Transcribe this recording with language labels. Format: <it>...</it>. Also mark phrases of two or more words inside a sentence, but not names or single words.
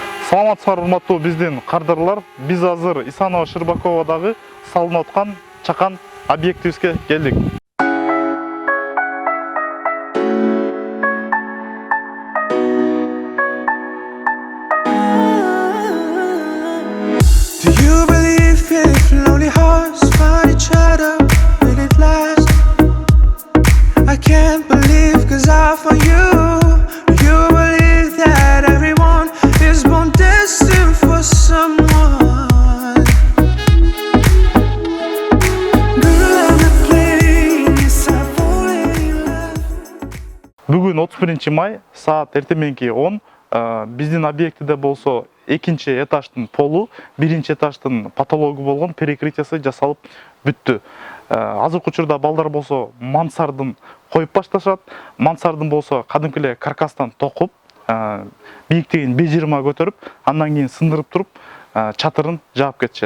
<ky>Саламатсыздар урматтуу биздин кардарлар. Биз азыр Исанова Шырбаковадагы салынып аткан чакан объектибизге келдик.</ky> <en>Do you believe if lonely hearts find each other, will it last? I can't believe 'cause I found you. Do you believe that everyone is born destined for someone? Girl, I'm not playing, yes, I'm falling in love.</en> <ky>Бүгүн 31 май, саат эртеменки 10. Биздин объектиде болсо экинчи этаждын полу, биринчи этаждын потологу болгон перекрытиясы жасалып бүттү. Азыркы учурда балдар болсо мансардын коюп башташат. Мансардын болсо кадимки эле каркастан токуп, бийиктигин 1,20 көтөрүп, андан кийин сындырып туруп, чатырын жаап кетишет.</ky>